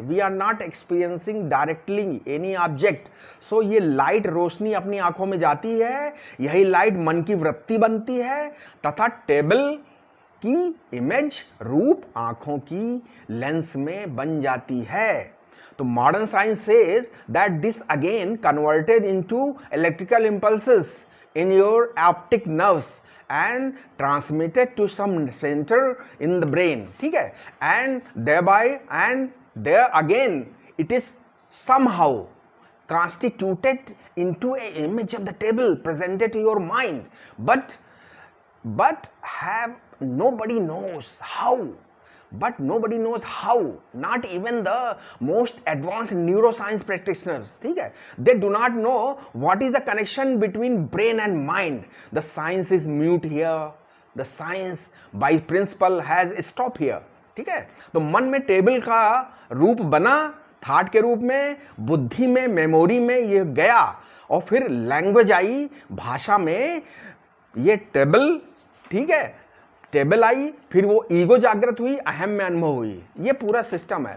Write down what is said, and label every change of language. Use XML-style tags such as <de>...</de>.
<en>We are not experiencing directly any object.</en> <hi>सो ये light, रोशनी अपनी आंखों में जाती है, यही लाइट मन की वृत्ति बनती है तथा टेबल की इमेज, रूप आंखों की लेंस में बन जाती है।</hi> <en>तो modern science says that this again converted into electrical impulses in your optic nerves and transmitted to some center in the brain. ठीक है, and thereby and there again it is somehow constituted into an image of the table presented to your mind, but have nobody knows how. Nobody knows how, not even the most advanced neuroscience practitioners. ठीक है, they do not know what is the connection between brain and mind. The science is mute here. The science by principle has stopped here.</en> <hi>ठीक है, तो मन में table का रूप बना, थॉट के रूप में, बुद्धि में, मेमोरी में ये गया, और फिर लैंग्वेज आई, भाषा में ये टेबल, ठीक है, टेबल आई, फिर वो ईगो जागृत हुई, अहम में अनुभव हुई। ये पूरा सिस्टम है।</hi>